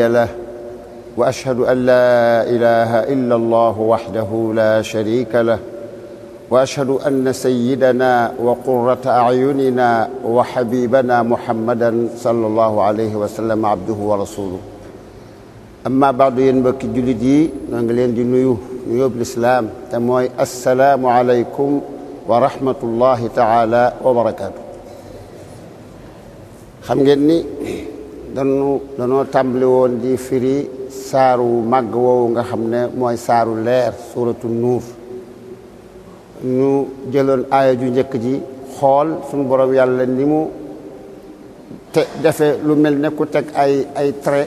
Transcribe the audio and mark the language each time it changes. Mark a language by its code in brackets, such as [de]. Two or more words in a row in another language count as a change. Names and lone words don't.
[ar] له وأشهد أن لا إله إلا الله وحده لا شريك له وأشهد أن سيدنا وقرة أعيننا وحبيبنا محمدا صلى الله عليه وسلم عبده ورسوله أما بعد ينبك جلدي نغلين دي نيو بالإسلام تموي السلام عليكم ورحمة الله تعالى وبركاته [wo] xam ngeen ni danoo tàmbali woon di firi saaru màgg woowu nga xam ne mooy saaru leer [ar] سورة النور [wo] ñu jëloon aaya ju njëkk ji xool suñu borom yàlla ni mu te defee lu mel ne ku teg ay trait